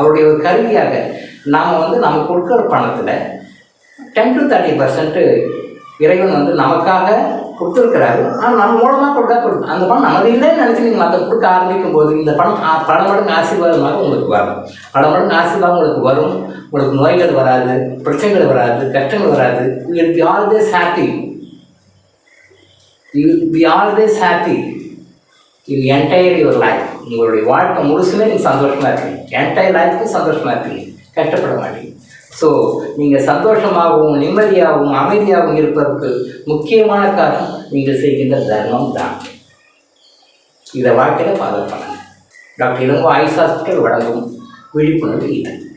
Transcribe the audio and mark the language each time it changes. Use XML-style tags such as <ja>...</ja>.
<ta>அவருடைய ஒரு கருவியாக நாம் வந்து நம்ம கொடுக்குற பணத்தில் 10 to 30% இறைவன் வந்து நமக்காக கொடுத்துருக்கிறாரு. ஆனால் நம்ம மூலமாக கொடுத்தா அந்த பணம் நமது இல்லைன்னு நினச்சி நீங்கள் மற்ற கொடுக்க ஆரம்பிக்கும் போது இந்த பணம் பல மடங்கு ஆசீர்வாதமாக உங்களுக்கு வரும். பல மடங்கு ஆசீர்வாதம் உங்களுக்கு வரும். உங்களுக்கு நோய்கள் வராது, பிரச்சனைகள் வராது, கஷ்டங்கள் வராது.</ta> <en>You will be always happy. You will be always happy in entire your life.</en> <ta>உங்களுடைய வாழ்க்கை முழுசுமே நீங்கள் சந்தோஷமாக இருக்கீங்க. என்டையர் லைஃப்க்கு சந்தோஷமாக இருக்கீங்க, கஷ்டப்பட மாட்டீங்க. ஸோ நீங்கள் சந்தோஷமாகவும் நிம்மதியாகவும் அமைதியாகவும் இருப்பதற்கு முக்கியமான காரணம் நீங்கள் செய்கின்ற தர்மம் தான். இதை வாழ்க்கையில் ஃபாலோ பண்ணுங்கள். டாக்டர் இளங்கோ ஆயுஷ் ஹாஸ்பிட்டல் வழங்கும் விழிப்புணர்வு இது.</ta>